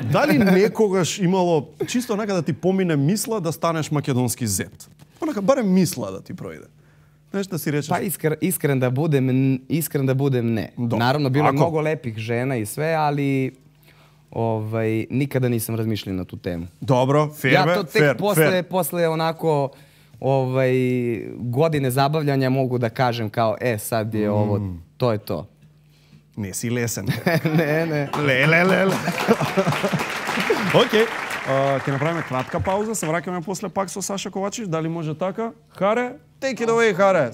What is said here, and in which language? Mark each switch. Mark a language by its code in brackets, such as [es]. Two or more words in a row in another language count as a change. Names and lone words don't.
[mk] Дали некогаш имало чисто нека да ти помине мисла да станеш македонски зет? Онака барем мисла да ти пројде. Знаеш да си речеш? [sr] Па искрен да будем не. Наравно било многу лепих жена и све, али никада нисам размишлил на ту тему. [mk] Добро, фер. [sr] Ја то тек после онако godine zabavljanja mogu da kažem kao sad je ovo, to je to. [mk] Не си лесен. Не. Ле. Окей. Ќе направиме кратка пауза, се враќаме после пак со Саша Ковачевич. Дали може така? [en] Харе? Take it away, Харе.